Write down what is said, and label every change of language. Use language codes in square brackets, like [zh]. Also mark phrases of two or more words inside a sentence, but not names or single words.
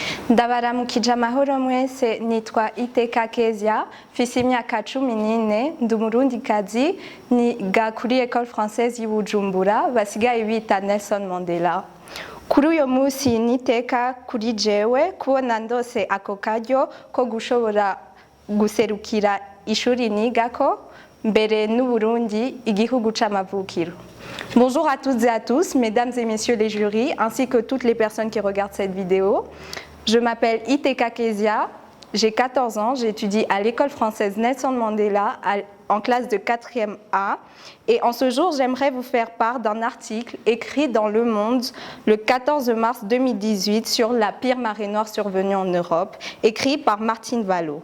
[rn] Ndabaramukije amahoro mwese, nitwa Iteka Kezia, mfise imyaka 14, ndi umurundikazi, niga kuri École Française y'i Bujumbura, basigaye bita Nelson Mandela. Kuri uyo musi niteka kuri jewe kubona ndose ako karyo ko gushobora guserukira ishuri nigako mbere n'Uburundi, igihugu c'amavukiro. [fr] Bonjour à toutes et à tous, mesdames et messieurs les jurys, ainsi que toutes les personnes qui regardent cette vidéo. Je m'appelle Iteka Kezia, j'ai 14 ans, j'étudie à l'école française Nelson Mandela en classe de 4e A. Et en ce jour, j'aimerais vous faire part d'un article écrit dans Le Monde le 14 mars 2018 sur la pire marée noire survenue en Europe, écrit par Martine Vallot.